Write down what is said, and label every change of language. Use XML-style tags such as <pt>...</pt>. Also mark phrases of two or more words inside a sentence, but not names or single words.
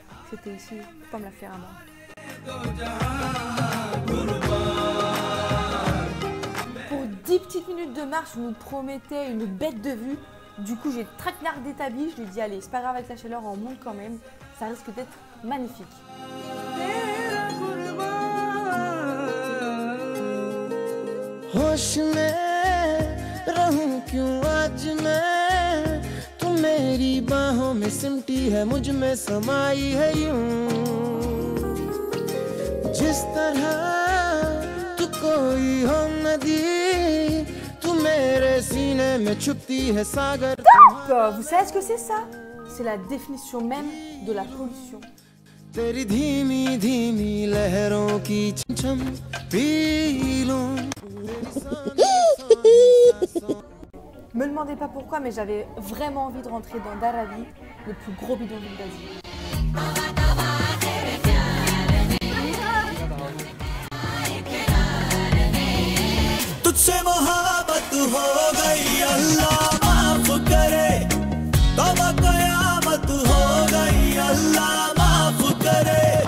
<fr>C'était ici, faut pas me la faire à moi. Pour 10 petites minutes de marche, je nous promettais une bête de vue. Du coup, j'ai traquenard d'établi. Je lui ai dit, allez, c'est pas grave avec la chaleur, on monte quand même. Ça risque d'être magnifique.</fr> <hi>मेरी बाहों में सिमटी है मुझ में समाई है यूं जिस तरह तू कोई हो नदी तू मेरे सीने में छुपती है सागर</hi> <fr>Top! Vous savez ce que c'est ça? C'est la définition même de la pollution.</fr> <hi>तेरी धीमी धीमी लहरों की छम पी लूं</hi> <fr>Me demandez pas pourquoi, mais j'avais vraiment envie de rentrer dans Dharavi, le plus gros bidonville d'Asie.</fr> <hi>तुझसे मोहब्बत हो गई अल्लाह माफ करे तौबा कयामत हो गई अल्लाह माफ करे</hi>